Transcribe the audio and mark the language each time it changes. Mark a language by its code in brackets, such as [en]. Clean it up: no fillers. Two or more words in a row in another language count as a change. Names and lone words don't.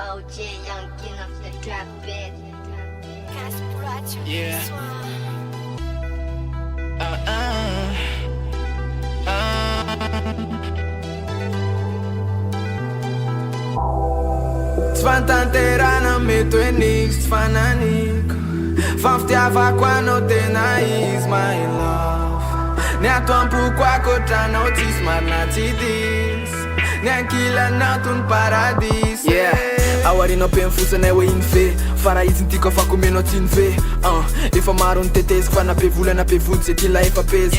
[en] Young king of the trap bed. Yeah. [mg] Tsy fantanterana mety hoe nisy tsy fananiko fa fitiavako anao tena izy [en] my love. [mg] Ny atoam-poko akoatranao tsisy marina tsy disy, ny ankilanao toy ny paradisy. Aorianao pe mifosanay hoe iny fe fa raha izy nytiako afako omenao tsy ny fe. Efa maro ny teteziko fa nape vola nape vody zay tila efa peziko.